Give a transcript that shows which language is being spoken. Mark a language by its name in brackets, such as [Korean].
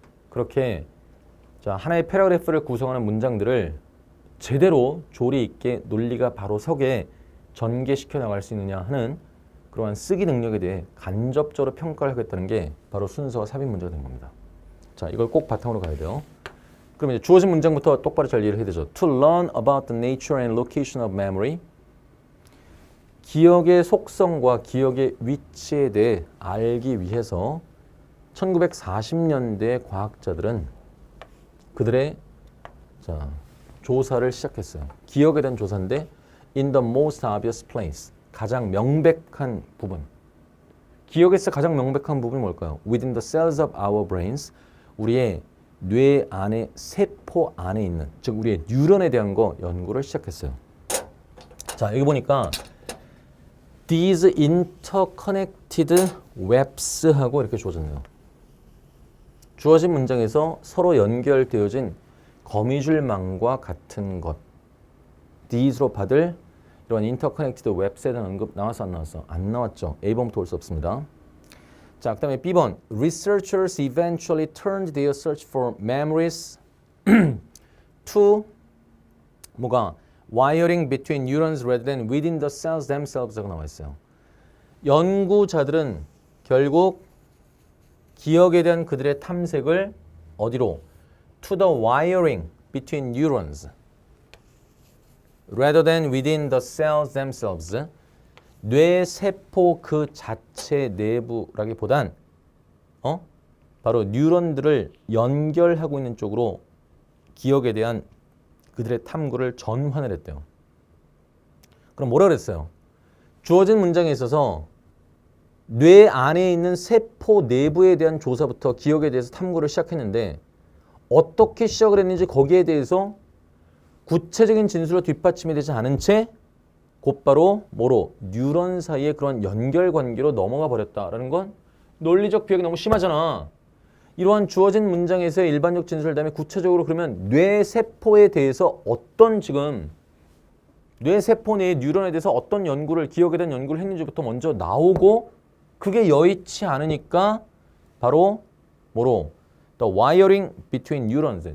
[Korean] 그렇게 자, 하나의 패러그래프를 구성하는 문장들을 제대로 조리 있게 논리가 바로 서게 전개시켜 나갈 수 있느냐 하는 그러한 쓰기 능력에 대해 간접적으로 평가를 하겠다는 게 바로 순서와 삽입 문제가 된 겁니다. 자, 이걸 꼭 바탕으로 가야 돼요. 그럼 이제 주어진 문장부터 똑바로 잘 이해를 해야 되죠. [English] To learn about the nature and location of memory. [Korean] 기억의 속성과 기억의 위치에 대해 알기 위해서 1940년대 과학자들은 그들의 조사를 시작했어요. 기억에 대한 조사인데 [English] in the most obvious place. [Korean] 가장 명백한 부분. 기억에서 가장 명백한 부분이 뭘까요? [English] Within the cells of our brains. [Korean] 우리의 뇌 안에 세포 안에 있는, 즉 우리의 뉴런에 대한 거 연구를 시작했어요. 자, 여기 보니까 [English] These interconnected webs [Korean] 하고 이렇게 주어졌네요. 주어진 문장에서 서로 연결되어진 거미줄망과 같은 것. These로 받을 이런 [English] interconnected webs [Korean] 에 대한 언급 나왔어 안 나왔어? 안 나왔죠. A번부터 올 수 없습니다. 자, 그 다음에 B번. [English] Researchers eventually turned their search for memories to [Korean] 뭐가? [English] Wiring between neurons rather than within the cells themselves라고 [Korean] 나와 있어요. 연구자들은 결국 기억에 대한 그들의 탐색을 어디로? [English] To the wiring between neurons rather than within the cells themselves. [Korean] 뇌 세포 그 자체 내부라기보단 바로 뉴런들을 연결하고 있는 쪽으로 기억에 대한 그들의 탐구를 전환을 했대요. 그럼 뭐라 그랬어요? 주어진 문장에 있어서 뇌 안에 있는 세포 내부에 대한 조사부터 기억에 대해서 탐구를 시작했는데 어떻게 시작을 했는지 거기에 대해서 구체적인 진술로 뒷받침이 되지 않은 채 곧바로 뭐로? 뉴런 사이의 그런 연결관계로 넘어가 버렸다라는 건 논리적 비약이 너무 심하잖아. 이러한 주어진 문장에서의 일반적 진술 다음에 구체적으로 그러면 뇌세포에 대해서 어떤 지금 뇌세포 내의 뉴런에 대해서 어떤 연구를 기억에 대한 연구를 했는지부터 먼저 나오고 그게 여의치 않으니까 바로 뭐로? [English] The wiring between neurons.